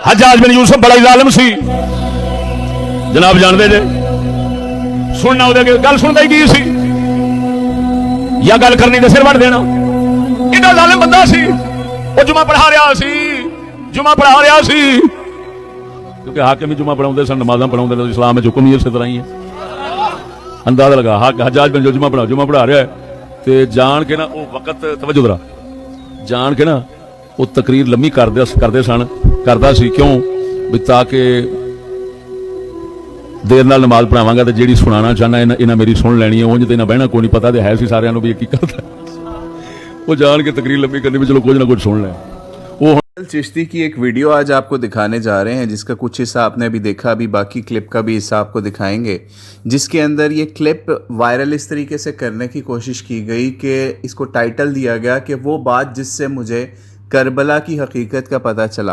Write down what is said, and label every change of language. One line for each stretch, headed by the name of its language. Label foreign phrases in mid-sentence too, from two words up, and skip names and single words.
Punjabi: حجاج بن یوسف بڑا ظالم سی جناب جانتے جے سننا گل سنتا ہی کی سی یا گل کرنی تو سر وڑ دینا ایڈا ظالم بندہ سی وہ جمعہ پڑھا رہا سی کیونکہ حاکم ہی جمعہ پڑھاؤندے سن نمازاں پڑھاؤندے سن اسلام میں حکم ہی اسی طرح ہی ہے اندازہ لگا حجاج بن جو جمعہ پڑھا رہا ہے تے جان کے نا وہ وقت توجہ ذرا جان کے نا وہ تقریر لمبی کردا سی کیوں بھی تاکہ دیر نال نماز پڑھاواں گا تے جیڑی سنانا چاہنا انہاں میری سن لینی ہے اونج تے انہاں بہنا کوئی نہیں پتہ تے ہے سی سارے نوں بھی کی کردا وہ جان کے تقریر لمبی کرنی بھی چلو کچھ نہ کچھ سن لیں وہ
Urdu: چشتی کی ایک ویڈیو آج آپ کو دکھانے جا رہے ہیں جس کا کچھ حصہ آپ نے ابھی دیکھا ابھی باقی کلپ کا بھی حصہ آپ کو دکھائیں گے جس کے اندر یہ کلپ وائرل اس طریقے سے کرنے کی کوشش کی گئی کہ اس کو ٹائٹل دیا گیا کہ وہ بات جس سے مجھے کربلا کی حقیقت کا پتہ چلا۔